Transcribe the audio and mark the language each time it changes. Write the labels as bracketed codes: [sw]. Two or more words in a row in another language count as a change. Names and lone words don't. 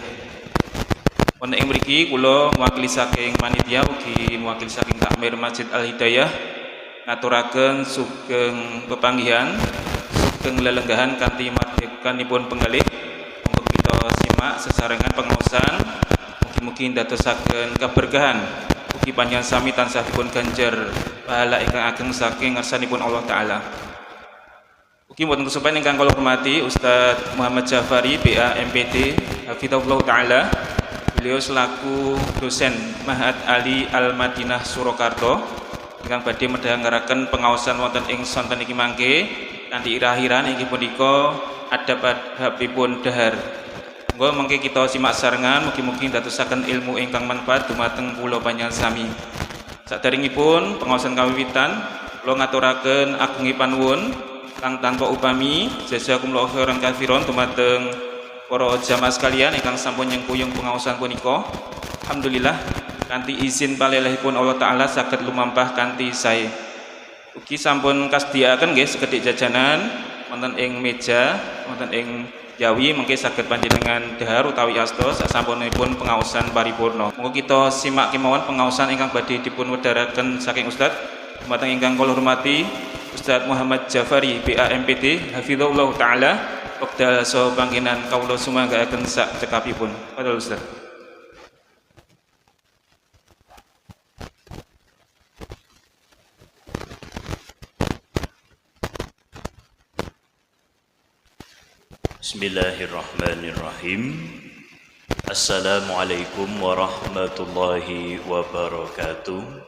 [jv] Wonten ing mriki kula mewakili saking panitia ugi mewakili saking takmir Masjid Al-Hidayah ngaturaken sugeng pepanggihan, sugeng lelenggahan kanthi margikanipun penggalih. Simak sesarengan pengaosan, mugi-mugi ndadosaken keberkahan, ugi panjenengan sami tansah dipun ganjar pahala ingkang ageng saking ngarsanipun Allah taala. Ugi wonten kesupen ingkang kula hormati Ustaz Muhammad Jafari BA MPD [ar] حفظه الله تعالى. [jv] Beliau selaku dosen Ma'had Ali Al Madinah Surakarta ingkang badhe midhangaraken pengaosan wonten ing sonten iki mangke kanthi irah-irahan inggih punika adab-adabipun dahar. Monggo mengke kita simak sarengan, mugi-mugi ndadosaken ilmu ingkang manfaat dumateng kula panjenengan sami. Saderengipun pengaosan kawiwitan, kula ngaturaken ageng panuwun kang tanpa upami [ar] جزاكم الله خيرا كثيرا [jv] dumateng para jamaah sekalian ingkang sampun nyengkuyung pengaosan punika. Alhamdulillah kanthi izin palelihipun Allah taala saged lumampah kanthi sae. Ugi sampun kasediaaken nggih sekedhik jajanan wonten ing meja, wonten ing Jawi mengke saged panjenengan dahar utawi asta sasampunipun pengaosan paripurna. Monggo kita simak kemawon pengaosan ingkang badhe dipun wedharaken saking Ustaz dumateng ingkang kula hormati Ustaz Muhammad Jafari BA MPD [ar] حفظه الله تعالى. [jv] Wekdal saha panggenan kawula sumanggaken sak cekapipun. Padahal Ustaz. [ar] بسم الله الرحمن الرحيم. السلام عليكم ورحمة الله وبركاته.